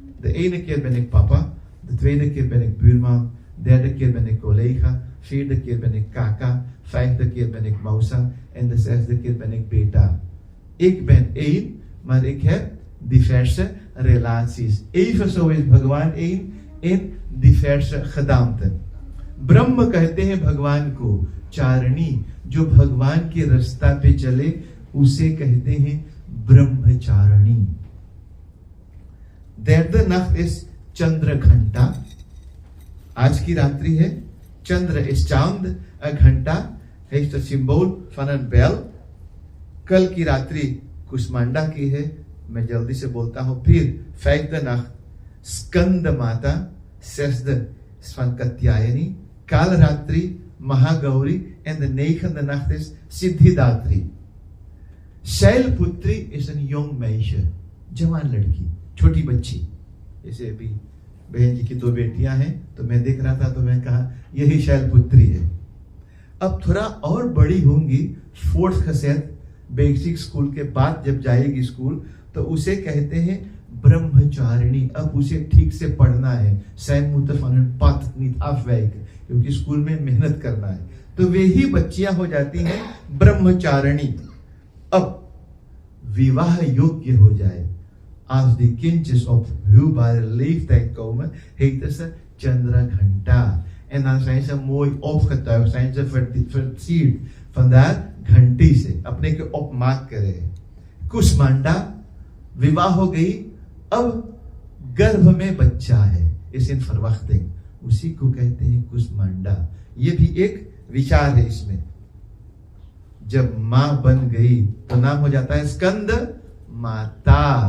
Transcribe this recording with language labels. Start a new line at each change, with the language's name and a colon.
Dutch: De ene keer ben ik papa, de tweede keer ben ik buurman, derde keer ben ik collega, 4e keer ben ik kaka, 5e keer ben ik mausa en de 6e keer ben ik beta. Ik ben 1, maar ik heb diverse relaties. Evenzo is Bhagwan 1 in diverse gedaanten.
Hindi: ब्रह्म कहते हैं भगवान को. चारणी, जो भगवान के रास्ता पे चले उसे कहते हैं ब्रह्मचारिणी.
Dutch: Derde nacht is चंद्र घंटा.
Hindi: आज की रात्रि है.
Dutch: चंद्र is चांद, een घंटा heeft het symbool van een bel.
Hindi: कल की रात्रि कुष्मांडा की है. मैं जल्दी से बोलता हूं.
Dutch: फिर 5e nacht स्कंद माता, 6e van Katyayani. काल रात्रि महागौरी en de 9e nacht is Siddhidatri. शैलपुत्री is een jong meisje,
Hindi: जवान लड़की, छोटी बच्ची. जैसे अभी बहन जी की 2 बेटियां हैं तो मैं देख रहा था तो मैं कहा यही शैलपुत्री है. अब थोड़ा और बड़ी होंगी, 4th geset बेसिक स्कूल के बाद जब जाएगी स्कूल तो उसे कहते हैं ब्रह्मचारिणी. अब उसे ठीक से पढ़ना है.
Dutch: Zij moeten van hun pad niet afwijken,
Hindi: क्योंकि स्कूल में मेहनत करना है. तो वे ही बच्चियां हो जाती हैं ब्रह्मचारिणी. अब विवाह योग्य हो जाए,
Dutch: als die kindjes op huwbare leeftijd komen, heten ze Chandra Ghanta. En dan zijn ze mooi opgetuigd, zijn ze versierd.
Hindi: Vandaar घंटी से अपने को उपमाक करे. कुष्मांडा विवाह हो गई, अब गर्भ में बच्चा है,
Dutch: इस इन फरवख्तिंग,
Hindi: उसी को कहते हैं कुष्मांडा. ये भी एक विचार है इसमें. जब मां बन गई तो नाम हो जाता है स्कंद माता.